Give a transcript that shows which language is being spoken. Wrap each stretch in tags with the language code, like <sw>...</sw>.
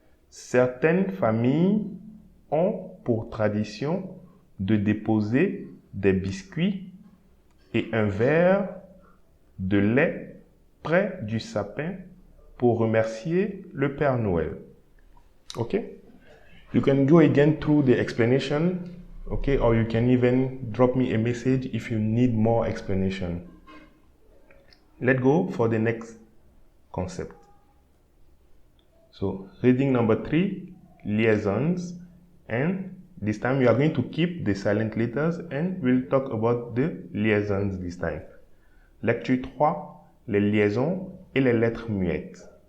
<fr>Certaines familles ont pour tradition de déposer des biscuits et un verre de lait près du sapin pour remercier le Père Noël.</fr> <en>Okay? You can go again through the explanation, okay? Or you can even drop me a message if you need more explanation. Let's go for the next concept. So, reading number 3, liaisons, and this time we are going to keep the silent letters and we'll talk about the liaisons this time.</en> <fr>Lecture 3, les liaisons et les lettres muettes.</fr>